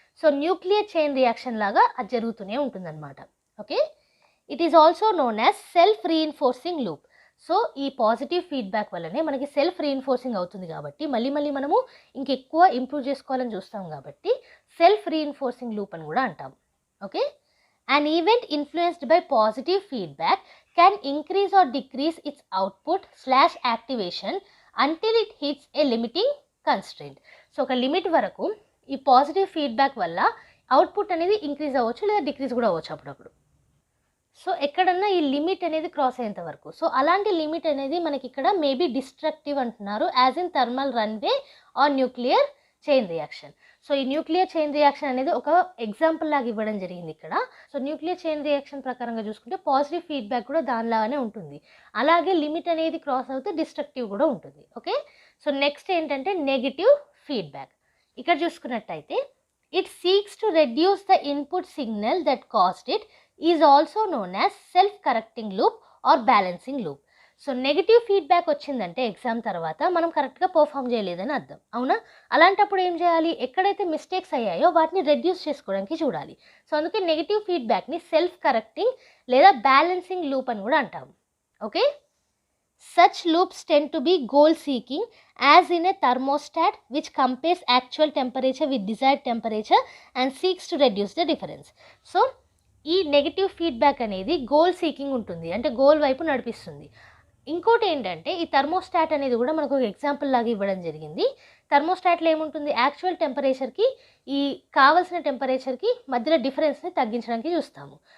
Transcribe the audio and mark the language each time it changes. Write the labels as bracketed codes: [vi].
[te] So nuclear chain reaction లాగా అది జరుగుతూనే ఉంటుందన్నమాట. [en] Okay, it is also known as self reinforcing loop. [te] So ఈ పాజిటివ్ ఫీడ్బ్యాక్ వల్లనే మనకి సెల్ఫ్ రీఇన్ఫోర్సింగ్ అవుతుంది కాబట్టి మళ్ళీ మనము ఇంకెక్కువ ఇంప్రూవ్ చేసుకోవాలని చూస్తాం కాబట్టి సెల్ఫ్ రీఇన్ఫోర్సింగ్ లూప్ అని కూడా అంటాం. [en] Okay, an event influenced by positive feedback can increase or decrease its output/activation until it hits a limiting constraint. [te] So ఒక లిమిట్ వరకు ఈ పాజిటివ్ ఫీడ్బ్యాక్ వల్ల అవుట్పుట్ అనేది ఇంక్రీజ్ అవ్వచ్చు లేదా డిక్రీజ్ కూడా అవ్వచ్చు అప్పుడప్పుడు. సో ఎక్కడన్నా ఈ లిమిట్ అనేది క్రాస్ అయ్యేంత వరకు. సో అలాంటి లిమిట్ అనేది మనకి ఇక్కడ మేబీ డిస్ట్రక్టివ్ అంటున్నారు, [en] As in thermal runaway or nuclear chain reaction. [te] So ఈ న్యూక్లియర్ చైన్ రియాక్షన్ అనేది ఒక ఎగ్జాంపుల్ లాగా ఇవ్వడం జరిగింది ఇక్కడ. సో న్యూక్లియర్ చైన్ రియాక్షన్ ప్రకారంగా చూసుకుంటే పాజిటివ్ ఫీడ్బ్యాక్ కూడా దానిలాగానే ఉంటుంది, అలాగే లిమిట్ అనేది క్రాస్ అవుతే డిస్ట్రక్టివ్ కూడా ఉంటుంది. [en] Okay, so next ఏంటంటే negative feedback. [te] ఇక్కడ చూసుకున్నట్టయితే [en] It seeks to reduce the input signal that caused it, is also known as self correcting loop or balancing loop. [te] So negative feedback వచ్చిందంటే exam తర్వాత మనం కరెక్ట్గా పర్ఫామ్ చేయలేదని అర్థం, అవునా? అలాంటప్పుడు ఏం చేయాలి? ఎక్కడైతే మిస్టేక్స్ అయ్యాయో వాటిని రెడ్యూస్ చేసుకోవడానికి చూడాలి. సో అందుకే నెగిటివ్ ఫీడ్బ్యాక్ని సెల్ఫ్ కరెక్టింగ్ లేదా బ్యాలెన్సింగ్ లూప్ అని కూడా అంటాం. [en] Okay, such loops tend to be goal seeking, as in a thermostat which compares actual temperature with desired temperature and seeks to reduce the difference. [te] So ఈ negative feedback అనేది goal seeking ఉంటుంది, అంటే goal వైపు నడిపిస్తుంది. ఇంకోటి ఏంటంటే ఈ thermostat అనేది కూడా మనకు ఒక ఎగ్జాంపుల్ లాగా ఇవ్వడం జరిగింది. థర్మోస్టాట్లో ఏముంటుంది? యాక్చువల్ టెంపరేచర్కి ఈ కావాల్సిన టెంపరేచర్కి మధ్యలో డిఫరెన్స్ని తగ్గించడానికి చూస్తాము.